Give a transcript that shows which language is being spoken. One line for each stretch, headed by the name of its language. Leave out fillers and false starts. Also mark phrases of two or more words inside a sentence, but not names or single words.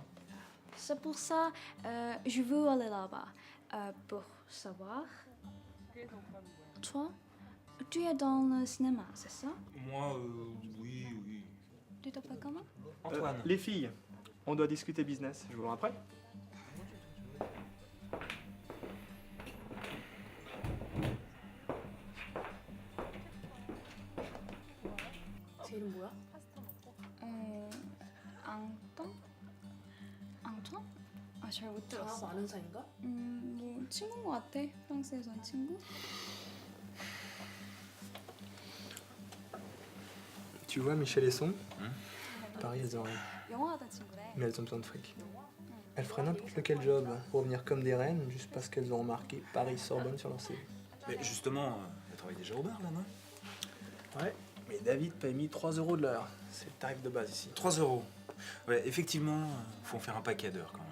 French: C'est pour ça je veux aller là-bas. Pour savoir. Toi, tu es dans le cinéma, c'est ça? Moi, oui, oui. Tu t'appelles comment? Antoine. Les filles, on doit discuter business. Je vous le après.
Korean: 제 이름 뭐야? 앙ton? 앙ton? 아, 잘 못 들었어. 다 아는 사이인가? 뭐 친구인 것 같아. 프랑스에선 친구?
French: Tu vois Michel et son? Paris, elles ont rien.
Korean: 영어하던 친구래.
French: Mais elles ont besoin de fric. Elles feraient n'importe lequel job pour venir comme des reines, juste parce qu'elles ont remarqué Paris-Sorbonne sur leur CV. Mais justement, elle travaille déjà au bar là, non? Ouais, mais David paye 1 3 € de l'heure. C'est le tarif de base ici. 3 €. Ouais, effectivement, faut en faire un paquet d'heures quand même.